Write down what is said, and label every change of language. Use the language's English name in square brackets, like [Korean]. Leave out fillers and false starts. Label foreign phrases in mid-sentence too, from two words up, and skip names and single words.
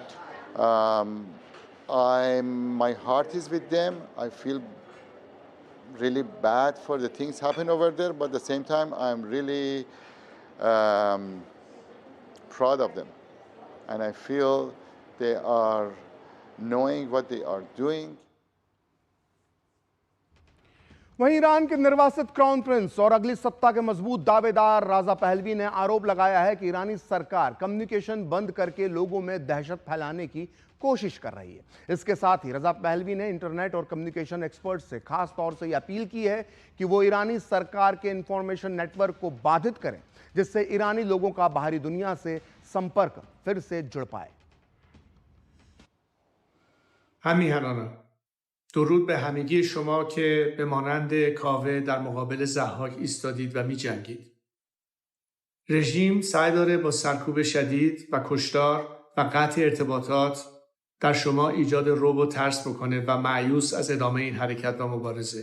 [English] My heart is with them. I feel really bad for the things happen over there, but at the same time, I'm really proud of them. And I feel they are knowing what they are doing. [Hindi] वहीं ईरान के निर्वासित [English] crown prince [Hindi] और अगली सत्ता के मजबूत दावेदार राजा पहलवी ने आरोप लगाया है कि ईरानी सरकार कम्युनिकेशन बंद करके लोगों में दहशत फैलाने की कोशिश कर रही है। इसके साथ ही रजा पहलवी ने इंटरनेट और [English] communication expert [Hindi] से खास तौर से यह अपील की है कि वो ईरानी सरकार के [English] information network [Hindi] को बाधित करें, जिससे ईरानी लोगों का बाहरी दुनिया से संपर्क फिर से जुड़ पाए। [Persian] همیهنانم درود به همگی شما که به مانند کاوه در مقابل ضحاک ایستادید و می جنگید. رژیم سعی داره با سرکوب شدید و کشتار و قطع ارتباطات در شما ایجاد رعب و ترس بکنه و مایوس از ادامه این حرکت و مبارزه.